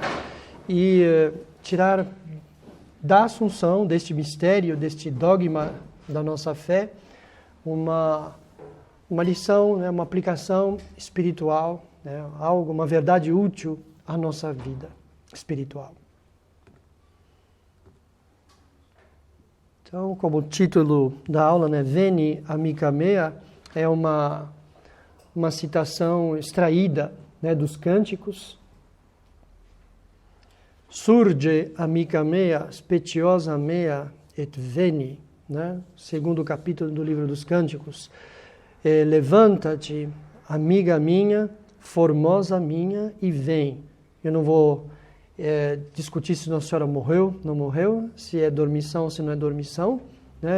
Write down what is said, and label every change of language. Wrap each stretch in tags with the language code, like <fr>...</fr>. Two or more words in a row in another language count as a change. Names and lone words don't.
<pt>E tirar da Assunção, deste mistério, deste dogma da nossa fé, uma lição, né? Uma aplicação espiritual, né? Algo, uma verdade útil à nossa vida espiritual. Então, como o título da aula, né?</pt> <la>Veni amica mea,</la> <pt>é uma citação extraída, né, dos cânticos.</pt> <la>Surge amica mea, speciosa mea et veni,</la> <pt>né? Segundo capítulo do livro dos cânticos. Levanta-te, amiga minha, formosa minha, e vem. Eu não vou discutir se Nossa Senhora morreu, não morreu, se é dormição ou se não é dormição, né?</pt>